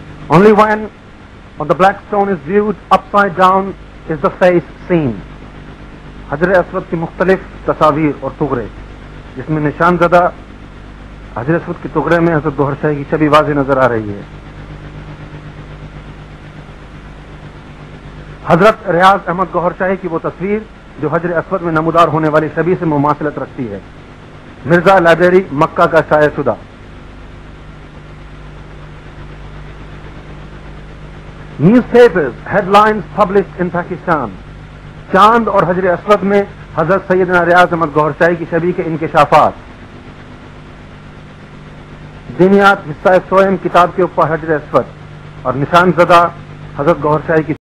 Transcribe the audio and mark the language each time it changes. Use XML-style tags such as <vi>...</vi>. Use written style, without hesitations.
<en>Only when on the black stone is viewed upside down is the face seen.</en> <ur>حجر اسود کی مختلف تصاویر اور تغرے جس میں نشان زدہ حجر اسود کے تغرے میں حضرت گوہر شاہی کی شبیہ واضح نظر آ رہی ہے. حضرت ریاض احمد گوہر شاہی کی وہ تصویر جو حجر اسود میں نمودار ہونے والی شبیہ سے مماثلت رکھتی ہے. مرزا لائبریری مکہ کا شائع شدہ.</ur> <en>Newspapers headlines published in Pakistan.</en> <ur>چاند اور حجر اسود میں حضرت سیدنا ریاض احمد گوہر شاہی کی شبیہ کے انکشافات. دینیات حصہ سوئم کتاب کے اوپر حجر اسود اور نشان زدہ حضرت گوہر شاہی کی</ur>